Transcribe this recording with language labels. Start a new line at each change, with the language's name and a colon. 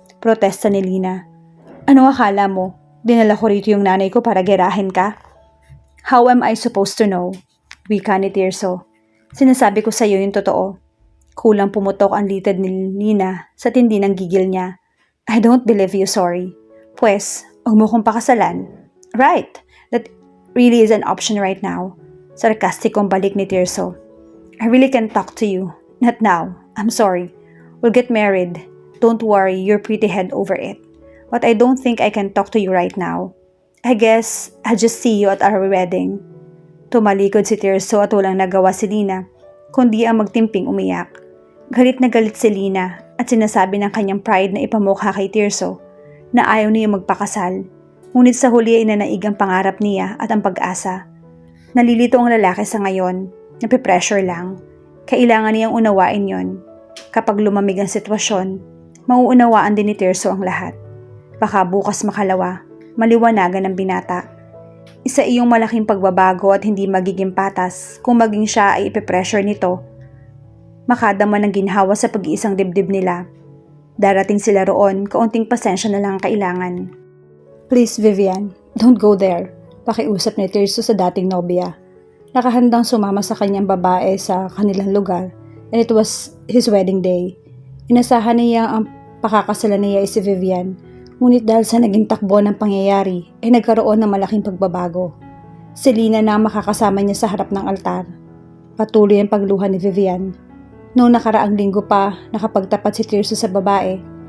Filipino: Protesta ni Lina. Ano akala mo? Dinala ko rito yung nanay ko para gerahin ka?
English: How am I supposed to know?
Filipino: Wika ni Tirso. Sinasabi ko sa iyo yung totoo. Kulang pumutok ang litid ni Nina sa tindi ng gigil niya.
English: I don't believe you, sorry.
Filipino: Pues, huwag mo kong pakasalan.
English: Right, that really is an option right now.
Filipino: Sarkastikong balik ni Tirso.
English: I really can't talk to you. Not now. I'm sorry. We'll get married. Don't worry your pretty head over it. But I don't think I can talk to you right now. I guess I'll just see you at our wedding.
Filipino: Tumalikod si Tirso at walang nagawa si Lina, kundi ang magtimping umiyak. Galit na galit si Lina at sinasabi ng kanyang pride na ipamukha kay Tirso na ayaw niya magpakasal. Ngunit sa huli ay nanaig ang pangarap niya at ang pag-asa. Nalilito ang lalaki sa ngayon, napipressure lang. Kailangan niyang unawain yon. Kapag lumamig ang sitwasyon, mauunawaan din ni Tirso ang lahat. Baka bukas makalawa, maliwanagan ng binata. Isa iyong malaking pagbabago at hindi magiging patas kung maging siya ay ipipressure nito. Makadama ng ginhawa sa pag-iisang dibdib nila. Darating sila roon, kaunting pasensya na lang ang kailangan.
English: Please Vivian, don't go there.
Filipino: Pakiusap ni Tirso sa dating nobya. Nakahandang sumama sa kanyang babae sa kanilang lugar
English: and it was his wedding day.
Filipino: Inasahan niya ang pakakasalan niya si Vivian. Ngunit dahil sa naging takbo ng pangyayari, ay nagkaroon ng malaking pagbabago. Si Lina na ang makakasama niya sa harap ng altar. Patuloy ang pagluha ni Vivian. Noong nakaraang linggo pa, nakapagtapat si Tirso sa babae.